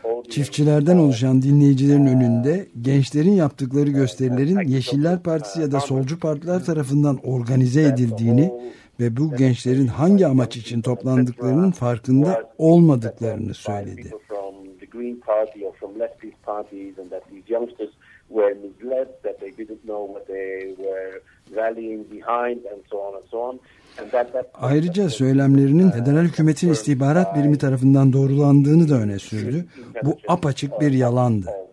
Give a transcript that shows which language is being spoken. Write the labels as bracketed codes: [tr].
[tr] Çiftçilerden oluşan dinleyicilerin önünde gençlerin yaptıkları gösterilerin Yeşiller Partisi ya da Solcu Partiler tarafından organize edildiğini ve bu gençlerin hangi amaç için toplandıklarının farkında olmadıklarını söyledi. [en] Green Party or from leftist parties, and that these youngsters were misled, that they didn't know what they were rallying behind, and so on and so on. [tr] Ayrıca söylemlerinin federal hükümetin istihbarat birimi tarafından doğrulandığını da öne sürdü. Bu apaçık bir yalandı.